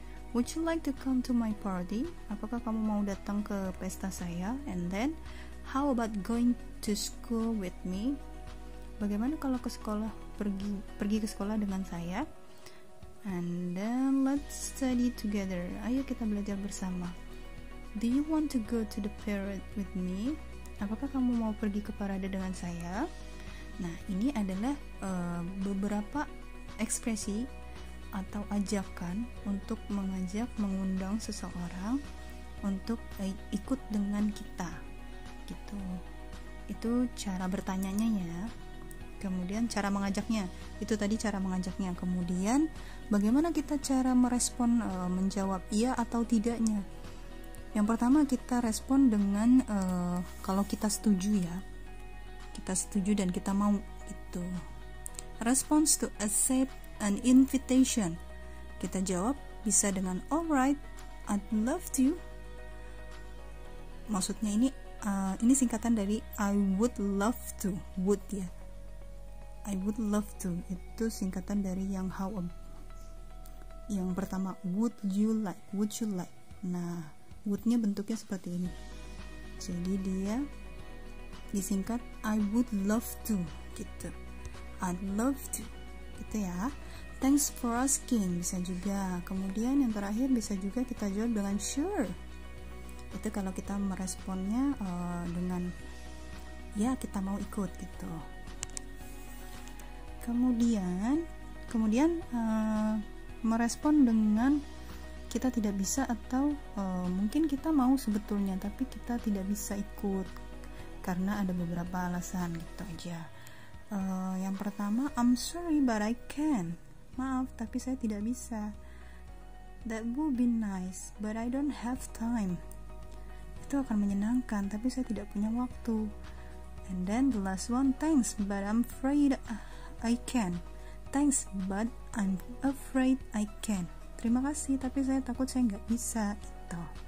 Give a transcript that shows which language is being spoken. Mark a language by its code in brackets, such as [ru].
[en] Would you like to come to my party? [id] Apakah kamu mau datang ke pesta saya? [en] And then, how about going to school with me? [id] Bagaimana kalau ke sekolah, pergi ke sekolah dengan saya? [en] And then let's study together. [id] Ayo kita belajar bersama. [en] Do you want to go to the parade with me? [id] Apakah kamu mau pergi ke parade dengan saya? Nah, ini adalah beberapa ekspresi atau ajakan untuk mengundang seseorang untuk ikut dengan kita. Gitu. Itu cara bertanyanya ya. Kemudian cara mengajaknya. Itu tadi cara mengajaknya. Kemudian bagaimana kita cara merespon menjawab iya atau tidaknya? Yang pertama kita respon dengan kalau kita setuju ya, kita setuju dan kita mau itu. [en] Response to accept an invitation. [id] Kita jawab bisa dengan [en] alright, I'd love to. [id] Maksudnya ini singkatan dari [en] I would love to, [id] would ya. [en] I would love to [id] itu singkatan dari yang how. Yang pertama [en] would you like. [id] Nah, would-nya bentuknya seperti ini. Jadi dia disingkat [en] I would love to [id] gitu. [en] I'd love to [id] gitu ya. [en] Thanks for asking [id] bisa juga. Kemudian yang terakhir bisa juga kita jawab dengan sure. Itu kalau kita meresponnya dengan ya kita mau ikut gitu. Kemudian merespon dengan kita tidak bisa atau mungkin kita mau sebetulnya tapi kita tidak bisa ikut karena ada beberapa alasan gitu aja. [en] Yang pertama, I'm sorry but I can't. [id] Maaf tapi saya tidak bisa. [en] That would be nice but I don't have time. [id] Itu akan menyenangkan tapi saya tidak punya waktu. [en] And then the last one, thanks but I'm afraid I can. Thanks but I'm afraid I can. [id] Terima kasih tapi saya takut saya nggak bisa itu.